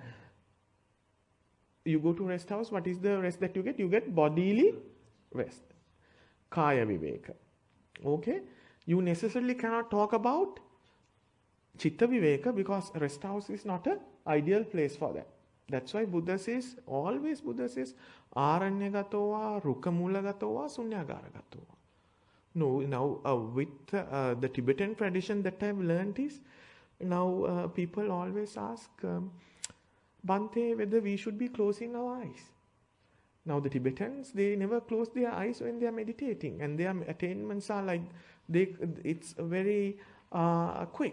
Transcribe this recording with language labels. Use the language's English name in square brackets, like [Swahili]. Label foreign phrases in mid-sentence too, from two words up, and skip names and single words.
[English] You go to rest house, what is the rest that you get? You get bodily rest. [Pali] Kaya viveka. [English] Okay? You necessarily cannot talk about [Pali] chitta viveka [English] because rest house is not an ideal place for that. That's why Buddha says [Pali] aranyagato rukamulagato sunyagara. [English] No, now with the Tibetan tradition that I've learned is, now people always ask, Bhante, whether we should be closing our eyes. Now the Tibetans, they never close their eyes when they are meditating, and their attainments are like, it's very quick.